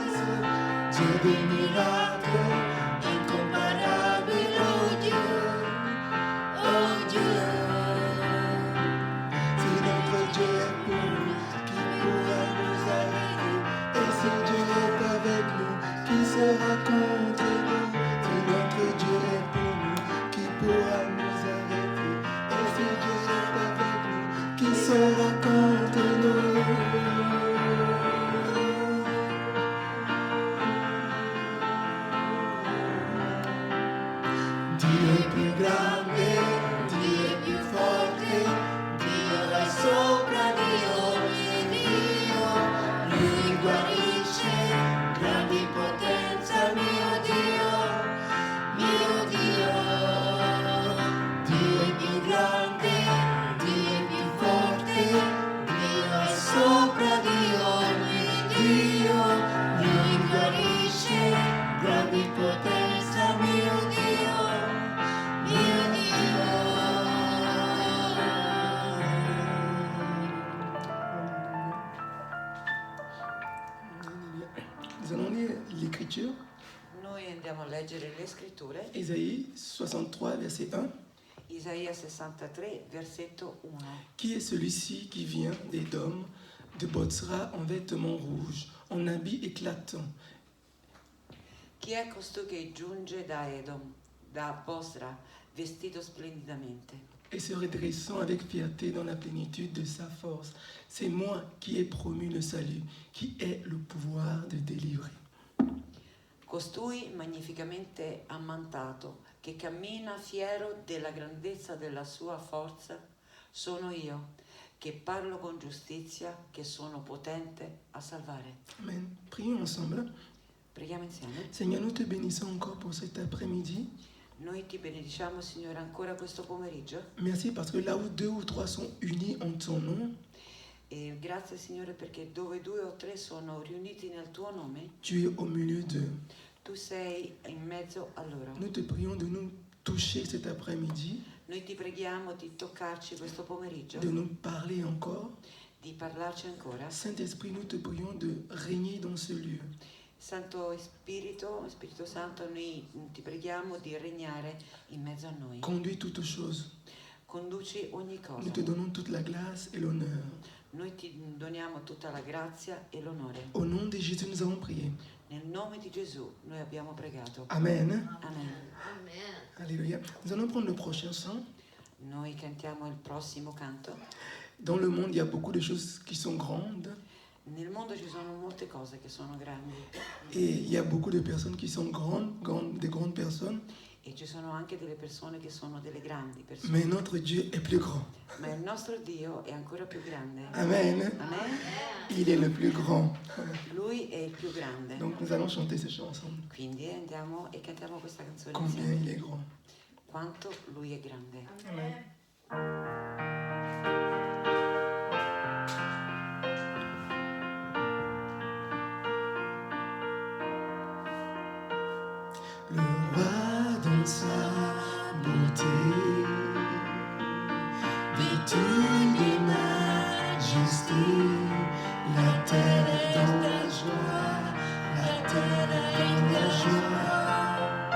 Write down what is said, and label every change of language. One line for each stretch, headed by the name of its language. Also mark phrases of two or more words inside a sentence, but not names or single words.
French: Dieu des miracles, incomparable, oh Dieu, si notre Dieu est pour nous, qui pourra nous arrêter? Et si Dieu est avec nous, qui sera contre nous? Si notre Dieu est pour nous, qui pourra nous arrêter? Et si Dieu est avec nous, qui sera contre nous?
Italian: Dio è più grande, Dio è più forte, Dio è sopra di ogni Dio, Lui guarisce, grandi potenza, mio Dio, Dio è più grande, Dio è più forte, Dio è sopra di ogni Dio, Lui guarisce, grandi potenza, mio Dio.
French: Nous allons lire l'Écriture,
Italian: Noi andiamo a leggere le scritture.
French: Ésaïe 63, verset 1.
Italian: Isaia 63, versetto 1.
French: Qui est celui-ci qui vient d'Édom, de Botsra en vêtements rouges, en habits éclatants?
Italian: Chi è costui che giunge da Edom, da Bosra, vestito splendidamente?
French: Et se redressant avec fierté dans la plénitude de sa force? C'est moi qui ai promu le salut, qui ai le pouvoir de délivrer.
Italian: Costui magnificamente ammantato, che cammina fiero della grandezza della sua forza, sono io, che parlo con giustizia, che sono potente a salvare.
French: Amen. Prions ensemble.
Italian: Preghiamo insieme.
French: Seigneur, nous te bénissons encore pour cet après-midi.
Italian: Noi ti benediciamo, Signore, ancora questo pomeriggio.
French: Merci parce que là où deux ou trois sont unis en ton nom,
Italian: E grazie, Signore, perché dove 2 o 3 sono riuniti nel tuo nome,
French: tu es au milieu d'eux.
Italian: tu sei in mezzo a loro.
French: Nous te prions de nous toucher cet après-midi,
Italian: Noi ti preghiamo di toccarci questo pomeriggio,
French: de nous parler encore.
Italian: di parlarci ancora.
French: Saint-Esprit, nous te prions de régner dans ce lieu.
Italian: Santo Spirito Santo, noi ti preghiamo di regnare in mezzo a noi.
French: Conduis toutes choses.
Italian: Conduci ogni cosa.
French: Nous te donnons toute la grâce et l'honneur.
Italian: Noi ti doniamo tutta la grazia e l'onore.
French: Au nom de Jésus, nous avons prié.
Italian: Nel nome di Gesù noi abbiamo pregato.
French: Amen.
Italian: Amen.
French: Alléluia. Nous allons prendre le prochain chant.
Italian: Noi cantiamo il prossimo canto.
French: Dans le monde, il y a beaucoup de choses qui sont grandes.
Italian: Nel mondo ci sono molte cose che sono grandi
French: Et il y a beaucoup de personnes qui sont des grandes personnes.
Italian: e ci sono anche delle persone che sono delle grandi persone.
French: Mais notre Dieu est plus grand.
Italian: Ma il nostro Dio è ancora più grande.
French: Amen.
Italian: Amen.
French: Il est le plus grand.
Italian: Lui è il più grande.
French: Donc nous allons chanter ces chants ensemble.
Italian: Quindi andiamo e cantiamo questa canzone
French: Combien
Italian: insieme.
French: il est grand.
Italian: Quanto lui è grande.
French: Amen. Le roi dans sa beauté, vêtu de majesté, la terre est dans la joie, la terre est dans la joie.